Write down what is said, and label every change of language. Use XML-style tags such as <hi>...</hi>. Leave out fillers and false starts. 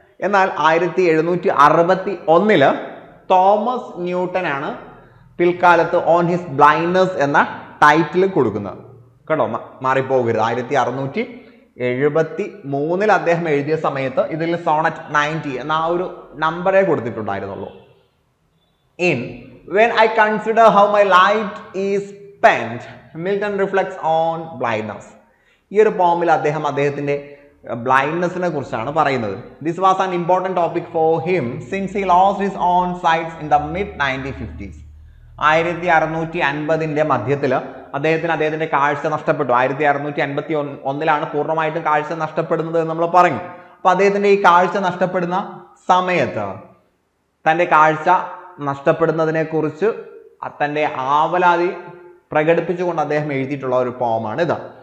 <ml>എന്നാൽ 1761 Thomas Newton ആണ് പിൽക്കാലത്ത് ഓൺ ഹിസ് ബ്ലൈൻഡ്നസ് എന്ന ടൈറ്റിൽ കൊടുക്കുന്നത് കേട്ടോ. മാറിപ്പോകരുത്. 1673 അദ്ദേഹം എഴുതിയ സമയത്ത് ഇതിൽ സോണറ്റ് 90 എന്ന ആ ഒരു നമ്പറേ കൊടുത്തിട്ടുണ്ടായിരുന്നുള്ളൂ.</ml> <en>In When I consider how my life is spent, Milton reflects on blindness.</en> <ml>ഈ ഒരു പോമിൽ അദ്ദേഹത്തിന്റെ ബ്ലൈൻഡ്നെസ്സിനെ കുറിച്ചാണ് പറയുന്നത്.</ml> <en>This was an important topic for him since he lost his own sight in the mid-1950s.</en> <ml>1650 മധ്യത്തിൽ അദ്ദേഹത്തിന്റെ കാഴ്ച നഷ്ടപ്പെട്ടു. 1651 പൂർണ്ണമായിട്ടും കാഴ്ച നഷ്ടപ്പെടുന്നത് എന്ന് നമ്മൾ പറഞ്ഞു. അപ്പൊ അദ്ദേഹത്തിന്റെ ഈ കാഴ്ച നഷ്ടപ്പെടുന്ന സമയത്ത് തന്റെ കാഴ്ച നഷ്ടപ്പെടുന്നതിനെ കുറിച്ച് തന്റെ ആവലാതി പ്രകടിപ്പിച്ചുകൊണ്ട് അദ്ദേഹം എഴുതിയിട്ടുള്ള ഒരു പോമാണ് ഇത്.</ml>